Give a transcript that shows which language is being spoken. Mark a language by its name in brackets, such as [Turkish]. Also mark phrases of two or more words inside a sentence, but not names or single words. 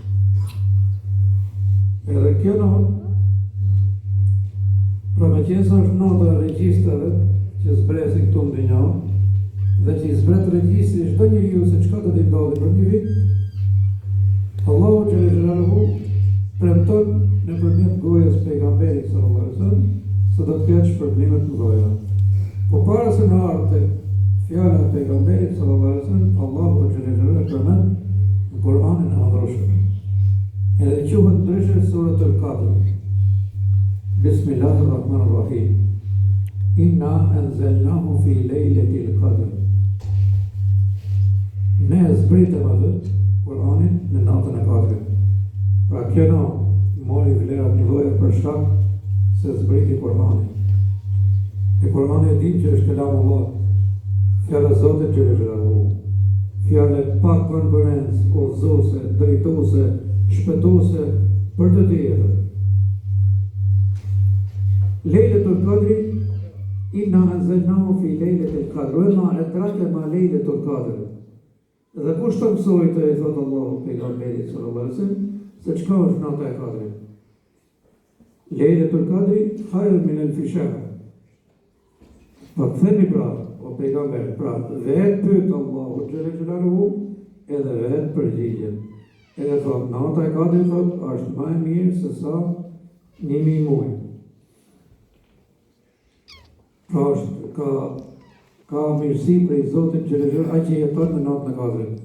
[Albanian] Edhe kjo natë, pra me qësa është nota e regjistrave që zbresin këtu në dynja, dhe që i zbret regjistri çdo njeriu se çka do t'i ndodhi për një vit, Allahu [Arabic] جل جلاله [Albanian] premton nëpërmjet gojës pejgamberit [Arabic] صلى الله عليه وسلم [Albanian] se do të ketë shpërblime të mëdha. Po para se në ardhte fjala e pejgamberit [Arabic] صلى الله عليه وسلم, [Albanian] Allahu [Arabic] جل جلاله [Albanian] përmend në Kur'anin e Madhëshëm. Edhe quhet ndryshe suratul Qadr. [Arabic] بسم الله الرحمن الرحيم إنا أنزلناه في ليلة القدر. [Albanian] Ne zbritëm atë Kur'anin në natën e Kadrit. Pra kjo natë mori vlerat të mëdha për shkak se zbriti Kur'ani. E Kur'ani e dinë që është kelamullah, fjala e Zotit [Arabic] جل جلاله. [Albanian] Fjala pa konkurrencë, udhëzuese, drejtuese, shpëtuese për të tjerët. [Arabic] ليلة القدر إنا أنزلناه في ليلة القدر وما أدراك ما ليلة القدر. [Albanian] Dhe kush të mësoj të i thotë Allahu pejgamberit [Arabic] صلى الله عليه وسلم, [Albanian] se çka është nata e Qadrit. [Arabic] ليلة القدر خير من ألف شهر. [Albanian] Po themi pra, o pejgamber, pra vetë pyet Allahu [Arabic] جل جلاله [Albanian] edhe vetë përgjigjen. Edhe thot, nata e katërt thot, është më e mirë se sa 1000 muaj. Pra është ka mirësi prej Zotit Xhelel, ai që jeton në natën e katërt.